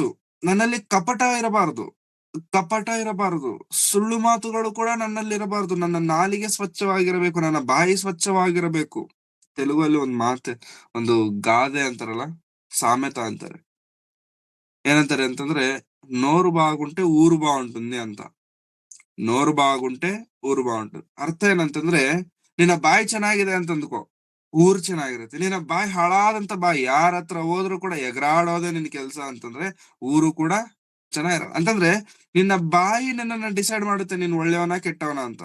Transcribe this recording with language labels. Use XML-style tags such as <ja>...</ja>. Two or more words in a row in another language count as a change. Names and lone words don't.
<kn>ನನ್ನಲ್ಲಿ ಕಪಟ ಇರಬಾರದು, ಸುಳ್ಳು ಮಾತುಗಳು ಕೂಡ ನನ್ನಲ್ಲಿ ಇರಬಾರದು. ನನ್ನ ನಾಲಿಗೆ ಸ್ವಚ್ಛವಾಗಿರಬೇಕು, ನನ್ನ ಬಾಯಿ ಸ್ವಚ್ಛವಾಗಿರಬೇಕು. ತೆಲುಗಲ್ಲಿ ಒಂದು ಗಾದೆ ಅಂತಾರಲ್ಲ, ಸಾమెత ಅಂತಾರೆ. ಏನಂತಾರೆ ಅಂತಂದ್ರೆ,</kn> <te>నోరు బాగుంటే ఊరు బాగుంటుంది ಅಂತ. నోరు బాగుంటే ఊరు బాగుంటు.</te> <kn>ಅರ್ಥ ಏನಂತಂದ್ರೆ, ನಿನ್ನ ಬಾಯಿ ಚೆನ್ನಾಗಿದೆ ಅಂತ ಅಂದ್ಕೋ, ಊರು ಚೆನ್ನಾಗಿರುತ್ತೆ. ನಿನ್ನ ಬಾಯಿ ಹಾಳಾದಂತ ಬಾಯಿ, ಯಾರ ಹತ್ರ ಹೋದ್ರು ಕೂಡ ಎಗರಾಡೋದೇ ನಿನ್ ಕೆಲ್ಸ ಅಂತಂದ್ರೆ ಊರು ಕೂಡ ಚೆನ್ನಾಗಿರಲ್ಲ. ಅಂತಂದ್ರೆ ನಿನ್ನ ಬಾಯಿ ನಿನ್ನನ್ನ ಡಿಸೈಡ್ ಮಾಡುತ್ತೆ ನೀನ್ ಒಳ್ಳೆಯವನ ಕೆಟ್ಟವನ ಅಂತ.</kn>